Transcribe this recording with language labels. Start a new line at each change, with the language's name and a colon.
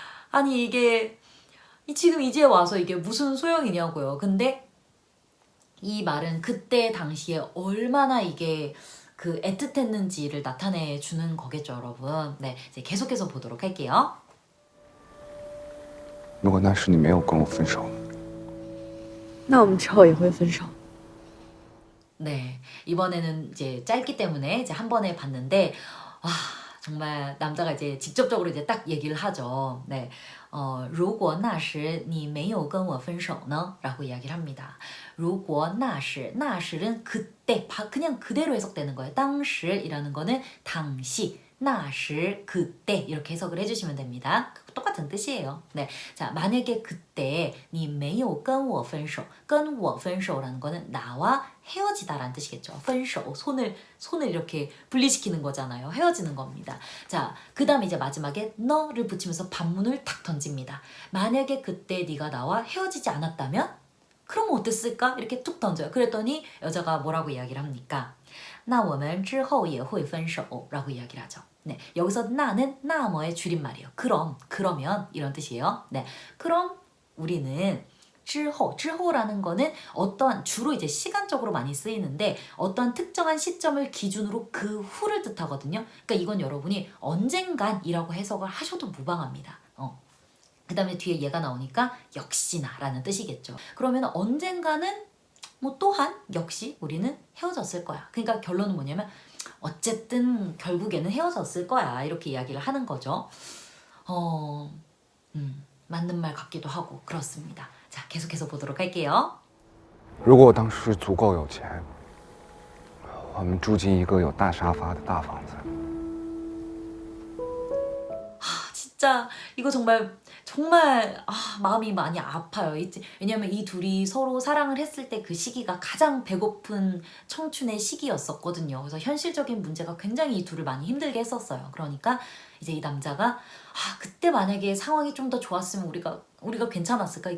Korean: 아니 이게 지금 이제 와서 이게 무슨 소용이냐고요. 근데 이 말은 그때 당시에 얼마나 이게 그 애틋했는지를 나타내 주는 거겠죠, 여러분. 네, 이제 계속해서 보도록 할게요.
Chinese: 如果那时你没有跟我分手，那我们之后也会分手。
Korean: 네, 이번에는 이제 짧기 때문에 이제 한 번에 봤는데, 와, 정말 남자가 이제 직접적으로 이제 딱 얘기를 하죠.
Chinese: 네, 如果那时你没有跟我分手呢?
Korean: 라고 이야기를 합니다.
Chinese: 如果那时,
Korean: 那时는 그때, 그냥 그대로 해석되는 거예요. 当时이라는 거는 당시, 那时, 그때 이렇게 해석을 해주시면 됩니다. 똑같은 뜻이에요. 네, 자, 만약에 그때
Chinese: 你没有跟我分手,
Korean: 跟我分手라는 거는 나와 헤어지다라는 뜻이겠죠. 分手, 손을 이렇게 분리시키는 거잖아요. 헤어지는 겁니다. 자, 그 다음에 이제 마지막에 너를 붙이면서 반문을 탁 던집니다. 만약에 그때 네가 나와 헤어지지 않았다면? 그럼 어땠을까? 이렇게 툭 던져요. 그랬더니 여자가 뭐라고 이야기를 합니까?
Chinese: 那我们之后也会分手라고
Korean: 이야기를 하죠. 네, 여기서 나는 나머의 줄임말이에요. 그러면 이런 뜻이에요. 네, 그럼 우리는 之后, 之后라는 거는 어떠한 주로 이제 시간적으로 많이 쓰이는데 어떠한 특정한 시점을 기준으로 그 후를 뜻하거든요. 그러니까 이건 여러분이 언젠간이라고 해석을 하셔도 무방합니다. 그 다음에 뒤에 얘가 나오니까 역시나 라는 뜻이겠죠. 그러면 언젠가는 뭐 또한 역시 우리는 헤어졌을 거야. 그러니까 결론은 뭐냐면 어쨌든 결국에는 헤어졌을 거야. 이렇게 이야기를 하는 거죠. 맞는 말 같기도 하고 그렇습니다. 자, 계속해서 보도록 할게요.
Chinese: 如果我当时足够有钱，我们住进一个有大沙发的大房子。
Korean: 진짜 이거 정말 마음이 많이 아파요. 왜냐면 이 둘이 서로 사랑을 했을 때 그 시기가 가장 배고픈 청춘의 시기였었거든요. 그래서 현실적인 문제가 굉장히 이 둘을 많이 힘들게 했었어요. 그러니까 이제 이 남자가 그때 만약에 상황이 좀 더 좋았으면 우리가 괜찮았을까?